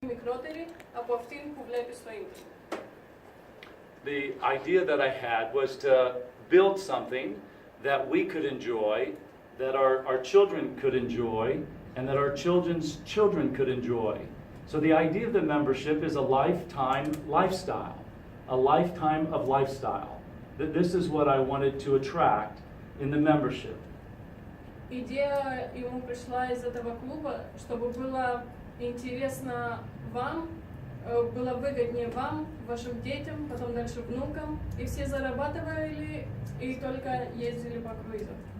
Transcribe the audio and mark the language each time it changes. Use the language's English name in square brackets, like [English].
[Greek] μικρότερη από αυτήν που βλέπεις στο ίντερνετ. [English] The idea that I had was to build something that we could enjoy, that our children could enjoy, and that our children's children could enjoy. So the idea of the membership is a lifetime lifestyle, a lifetime of lifestyle. This is what I wanted to attract in the membership. [Russian] Идея ему пришла из этого клуба, чтобы было интересно вам, было выгоднее вам, вашим детям, потом дальше внукам, и все зарабатывали и только ездили по круизам.